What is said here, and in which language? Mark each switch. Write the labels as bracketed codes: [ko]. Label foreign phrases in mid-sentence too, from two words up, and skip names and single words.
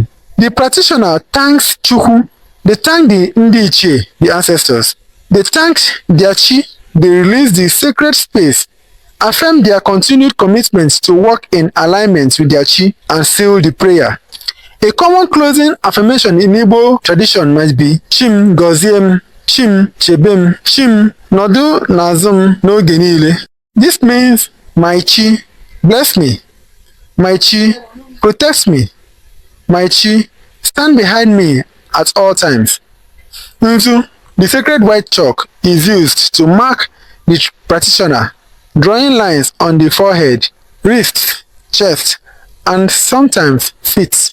[en] The practitioner thanks Chukwu. They thank the [ig] Ndi Ichie, [en] the ancestors. They thank their chi. They release the sacred space, affirm their continued commitment to work in alignment with their chi, and seal the prayer. A common closing affirmation in Igbo tradition might be [ig] Chim goziem, Chim chebem, Chim nodu nazum n'oge niile. [en] This means my chi bless me, my chi protect me, my chi stand behind me at all times. Nzu, the sacred white chalk, is used to mark the practitioner, drawing lines on the forehead, wrists, chest, and sometimes feet.